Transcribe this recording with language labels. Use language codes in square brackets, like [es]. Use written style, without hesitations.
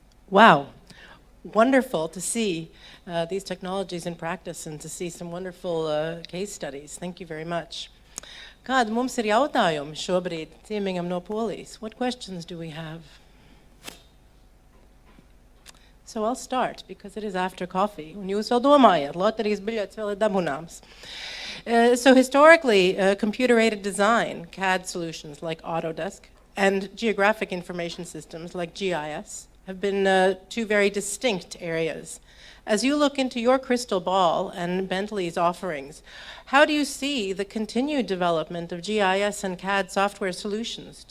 [en] Wow. Wonderful to see these technologies in practice and to see some wonderful case studies. Thank you very much. [lv] Kādi mums ir jautājumi šobrīd ciemīgam no Polijas? [en] What questions do we have? So I'll start because it is after coffee. [lv] Un jūs vēl domājat, loterijas biļets vēl ir dabūnāms. [en] So historically, computer-aided design, CAD solutions like Autodesk, and geographic information systems like GIS have been two very distinct areas. As you look into your crystal ball and Bentley's offerings, how do you see the continued development of GIS and CAD software solutions?